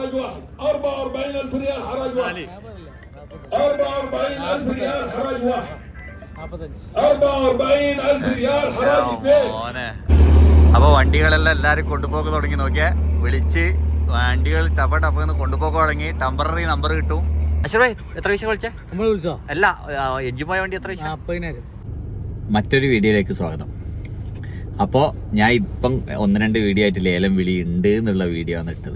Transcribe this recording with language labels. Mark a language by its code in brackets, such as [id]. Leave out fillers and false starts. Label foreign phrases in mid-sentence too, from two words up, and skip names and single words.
[ar] واحد 44000 ريال حراج واحد 44000 ريال حراج واحد 44000 ريال حراج البيت. [ml] അപ്പോൾ വണ്ടികളെല്ലാം എല്ലാവരും കൊണ്ടുപോക്ക് തുടങ്ങി. നോക്കിയാൽ വിളിച്ച് വണ്ടികൾ ടപ്പ ടപ്പെന്ന് കൊണ്ടുപോക്ക് തുടങ്ങി. [en] temporary number [ml] കിട്ടും. അശ്വറേ എത്ര പൈസ വിളിച്ചോ? അല്ല എഞ്ചിൻ പോയ വണ്ടി എത്ര പൈസ? 40,000. മറ്റൊരു വീഡിയോയിലേക്ക് സ്വാഗതം. അപ്പോൾ ഞാൻ ഇപ്പം 1-2 വീഡിയോ ആയിട്ട് ലേലം വിളി ഉണ്ട് എന്നുള്ള വീഡിയോ ആണ് ഇട്ടത്.